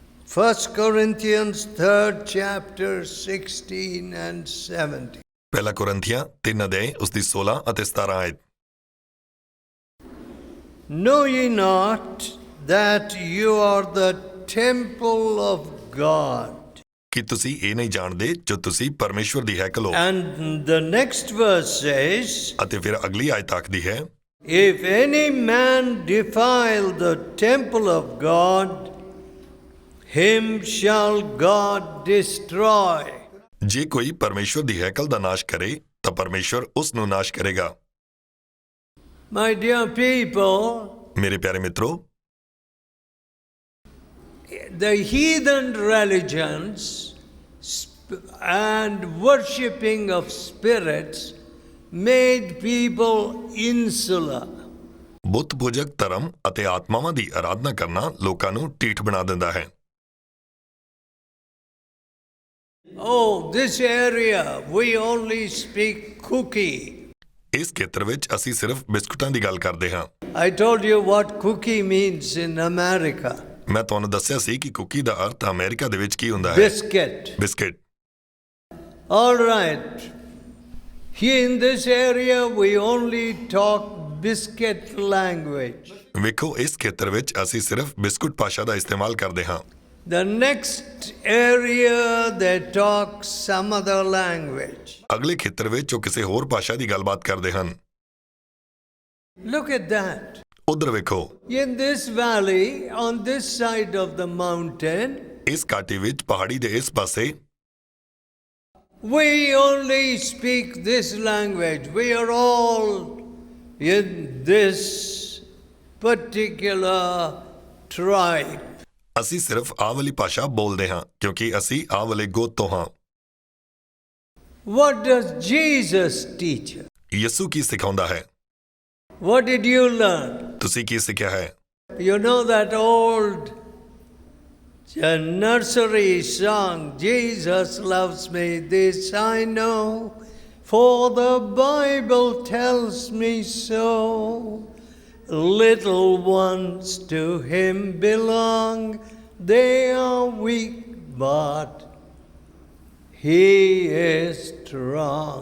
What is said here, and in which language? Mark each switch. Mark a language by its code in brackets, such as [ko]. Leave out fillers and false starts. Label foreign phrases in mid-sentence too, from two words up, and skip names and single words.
[en] 1 Corinthians 3rd chapter 16 and 17. [pa] ਪਹਿਲਾ ਕੁਰਿੰਥੀਆਂ 3 ਅਧਿਆਇ ਉਸ ਦੀ 16 ਅਤੇ 17 ਆਇਤ। [en] Know ye not that you are the temple of God? [pa] ਕੀ ਤੁਸੀਂ ਇਹ ਨਹੀਂ ਜਾਣਦੇ ਜੋ ਤੁਸੀਂ ਪਰਮੇਸ਼ਵਰ ਦੀ ਹੈਕਲ ਹੋ? [en] And the next verse says, [pa] ਅਤੇ ਫਿਰ ਅਗਲੀ ਆਇਤ ਆਖਦੀ ਹੈ, [en] if any man defile the temple of God, him shall God destroy. [pa] ਜੇ ਕੋਈ ਪਰਮੇਸ਼ਵਰ ਦੀ ਹੈਕਲ ਦਾ ਨਾਸ਼ ਕਰੇ ਤਾਂ ਪਰਮੇਸ਼ਵਰ ਉਸ ਨੂੰ ਨਾਸ਼ ਕਰੇਗਾ। [en] My dear people, [pa] ਮੇਰੇ ਪਿਆਰੇ ਮਿੱਤਰੋ, [en] the heathen religions and worshipping of spirits made people insular. [pa] ਬੁੱਤ ਪੂਜਕ ਧਰਮ ਅਤੇ ਆਤਮਾਵਾਂ ਦੀ ਆਰਾਧਨਾ ਕਰਨਾ ਲੋਕਾਂ ਨੂੰ ਢੀਠ ਬਣਾ ਦਿੰਦਾ ਹੈ। [en] Oh, this area we only speak cookie. [pa] ਇਸ ਖੇਤਰ ਵਿੱਚ ਅਸੀਂ ਸਿਰਫ ਬਿਸਕੁਟਾਂ ਦੀ ਗੱਲ ਕਰਦੇ ਹਾਂ। [en] I told you what cookie means in America. [pa] ਮੈਂ ਤੁਹਾਨੂੰ ਦੱਸਿਆ ਸੀ ਕਿ ਕੁਕੀ ਦਾ ਅਰਥ ਅਮਰੀਕਾ ਦੇ ਵਿੱਚ ਕੀ ਹੁੰਦਾ ਹੈ। [en] Biscuit. [pa] ਬਿਸਕਿਟ। [en] All right. Here in this area we only talk biscuit language. [pa] ਵੇਖੋ, ਇਸ ਖੇਤਰ ਵਿੱਚ ਅਸੀਂ ਸਿਰਫ ਬਿਸਕੁਟ ਭਾਸ਼ਾ ਦਾ ਇਸਤੇਮਾਲ ਕਰਦੇ ਹਾਂ। [en] The next area they talk some other language. [pa] ਅਗਲੇ ਖੇਤਰ ਵਿੱਚ ਉਹ ਕਿਸੇ ਹੋਰ ਭਾਸ਼ਾ ਦੀ ਗੱਲਬਾਤ ਕਰਦੇ ਹਨ। [en] Look at that. [pa] ਉਧਰ ਵੇਖੋ, [en] In this valley, on this side of the mountain, [pa] ਇਸ ਘਾਟੀ ਵਿੱਚ ਪਹਾੜੀ ਦੇ ਇਸ ਪਾਸੇ [en] we only speak this language. We are all in this particular tribe. [pa] ਅਸੀਂ ਸਿਰਫ ਆਹ ਵਾਲੀ ਭਾਸ਼ਾ ਬੋਲਦੇ ਹਾਂ ਕਿਉਂਕਿ ਅਸੀਂ ਆਹ ਵਾਲੇ ਗੋਤ ਤੋਂ ਹਾਂ। [en] What does Jesus teach? [pa] ਯਿਸੂ ਕੀ ਸਿਖਾਉਂਦਾ ਹੈ? [en] What did you learn? [pa] ਤੁਸੀਂ ਕੀ ਸਿੱਖਿਆ ਹੈ? [en] You know that old nursery song, Jesus loves me, this I know, for the Bible tells me so. Little ones to him belong, they are weak, but he is strong.